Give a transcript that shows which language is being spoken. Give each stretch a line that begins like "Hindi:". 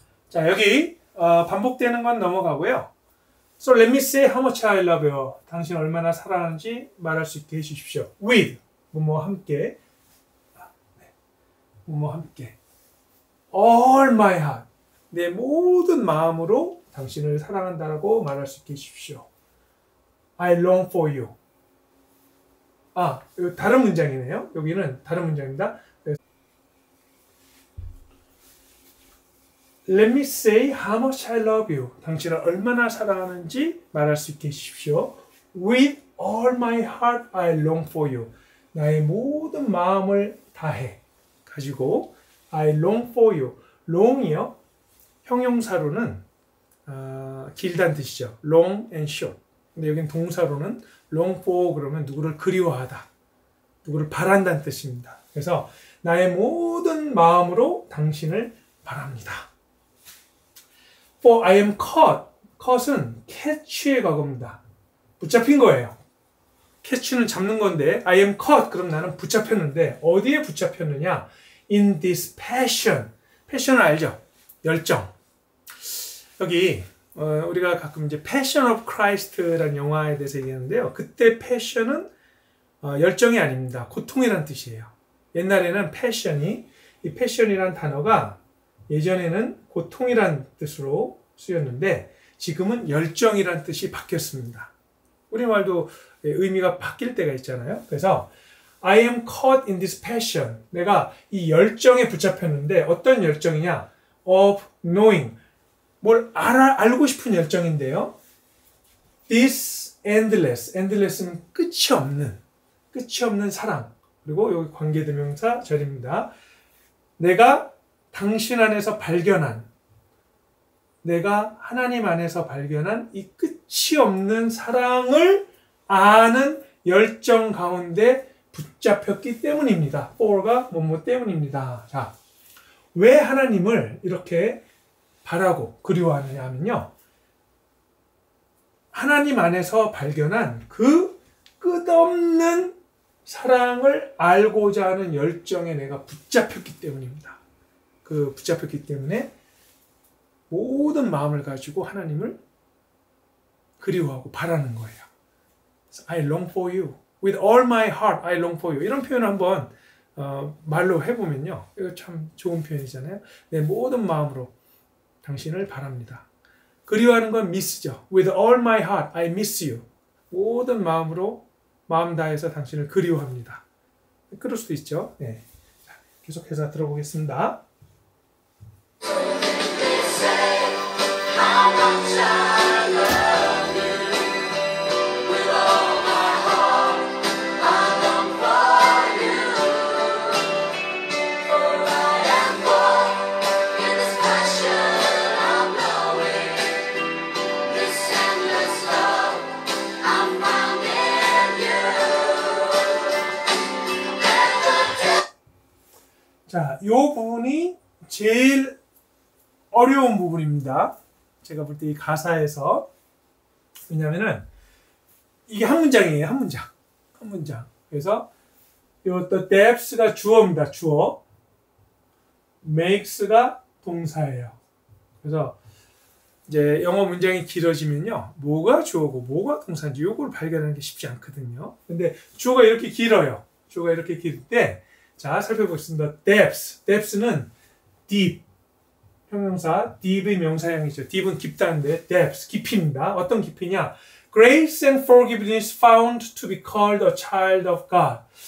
Korean: 자, 여기 반복되는 건 넘어가고요.
English: So let me say how much I love you.
Korean: 당신 얼마나 사랑하는지 말할 수 있게 해주십시오. With 뭐뭐 함께, 뭐뭐 함께.
English: All my heart.
Korean: 내 모든 마음으로 당신을 사랑한다라고 말할 수 있게 해주십시오.
English: I long for you.
Korean: 이거 다른 문장이네요. 여기는 다른 문장입니다.
English: Let me say how much I love you.
Korean: 당신을 얼마나 사랑하는지 말할 수 있게 해주십시오.
English: With all my heart I long for you.
Korean: 나의 모든 마음을 다해 가지고
English: I long for you.
Korean: long이요, 형용사로는 길다는 뜻이죠.
English: long and short.
Korean: 근데 여긴 동사로는 long for 그러면 누구를 그리워하다, 누구를 바란다는 뜻입니다. 그래서 나의 모든 마음으로 당신을 바랍니다.
English: For I am caught. caught은 catch의
Korean: 과거입니다. 붙잡힌 거예요. catch는 잡는 건데
English: I am caught.
Korean: 그럼 나는 붙잡혔는데 어디에 붙잡혔느냐?
English: In this passion.
Korean: passion을 알죠? 열정. 여기 우리가 가끔 이제 Passion of Christ라는 영화에 대해서 얘기하는데요. 그때 passion은 열정이 아닙니다. 고통이란 뜻이에요. 옛날에는 passion이, 이 passion이란 단어가 예전에는 고통이란 뜻으로 쓰였는데 지금은 열정이란 뜻이 바뀌었습니다. 우리말도 의미가 바뀔 때가 있잖아요. 그래서
English: I am caught in this passion.
Korean: 내가 이 열정에 붙잡혔는데 어떤 열정이냐?
English: of knowing.
Korean: 뭘 알고 싶은 열정인데요.
English: This endless
Korean: 는 끝이 없는 사랑. 그리고 여기 관계대명사 절입니다. 내가 당신 안에서 발견한, 내가 하나님 안에서 발견한 이 끝이 없는 사랑을 아는 열정 가운데 붙잡혔기 때문입니다. for가 뭐뭐 때문입니다. 자, 왜 하나님을 이렇게 바라고 그리워하느냐 하면요. 하나님 안에서 발견한 그 끝없는 사랑을 알고자 하는 열정에 내가 붙잡혔기 때문입니다. 그 붙잡혔기 때문에 모든 마음을 가지고 하나님을 그리워하고 바라는 거예요.
English: I long for you. With all my heart, I long for you.
Korean: 이런 표현을 한번 말로 해보면요. 이거 참 좋은 표현이잖아요. 내 모든 마음으로 당신을 바랍니다. 그리워하는 건 miss죠.
English: With all my heart, I miss you.
Korean: 모든 마음으로 마음 다해서 당신을 그리워합니다. 그럴 수도 있죠. 네. 자, 계속해서 들어보겠습니다.
English: How much I love you. With all my heart, I long for you. For I am born in this passion of knowing this endless love I'm found in you.
Korean: 자, 이 부분이 제일 어려운 부분입니다. 제가 볼 때 이 가사에서. 왜냐면은 이게 한 문장이에요. 한 문장. 그래서 요 depths가 주어입니다. 주어. makes가 동사예요. 그래서 이제 영어 문장이 길어지면요. 뭐가 주어고 뭐가 동사인지 요걸 발견하는 게 쉽지 않거든요. 근데 주어가 이렇게 길어요. 주어가 이렇게 길 때, 자, 살펴보겠습니다. depths는 deep. 형용사, deep의 명사형이죠. deep은 깊다는데, depths, 깊이입니다. 어떤 깊이냐?
English: Grace and forgiveness found to be called a child of God.